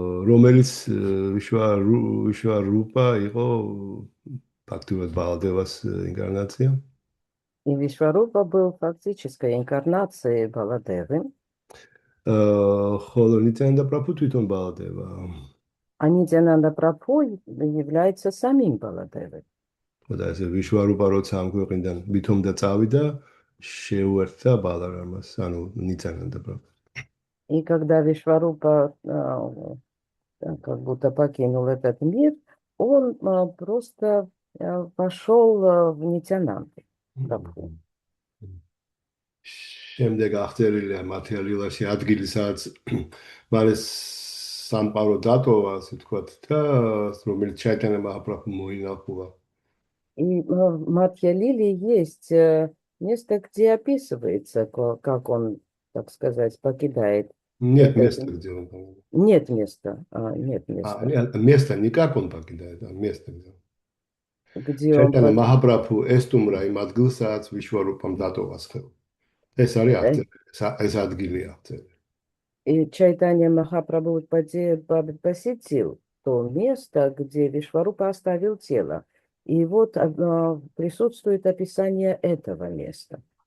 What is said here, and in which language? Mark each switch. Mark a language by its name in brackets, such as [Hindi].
[Georgian] რომელიც ვიშვარუპა იყო ფაქტობრივად ბალადევას ინკარნაცია. [Russian] И Вишварупа был фактической инкарнацией Баладевы, [Georgian] ხოლო ნიტიანანდა პრაბჰუ თვითონ ბალადევა. [Russian] а Нитянанда Прабху является самим Баладевой. [Georgian] და ესე ვიშვარუპა როცა ამ ქვეყნიდან ვითომდა წავიდა, შეუერთდა ბალარამას, ანუ ნიტიანანდა პრაბჰუ. [Russian] И когда Вишварупа как будто покинул этот мир, он просто пошел в Нитянанду Прабху. [Georgian] შემდეგ აღწერილია მათია ლილაში ადგილი, სადაც მალე სამყარო დატოვა, ასე ვთქვათ, და რომელიც ჩაიტანია მაჰაპრაბჰუ მოინახულა. [Russian] И в Мадхья-лиле есть место, где описывается, как он, так сказать, покидает. Нет места, где он там. Нет места. Нет места. Место не как он покидает, а место где. Где он [Georgian] ჩაიტანია მაჰაპრაბჰუ ესტუმრა იმ ადგილს, სადაც ვიშვარუპამ დატოვას ხელ. ეს არის აღწერილი, ეს ადგილია აღწერილი. [Russian] И Чайтанья Махапрабху посетил то место, где Вишварупа оставил тело. И вот присутствует описание этого места.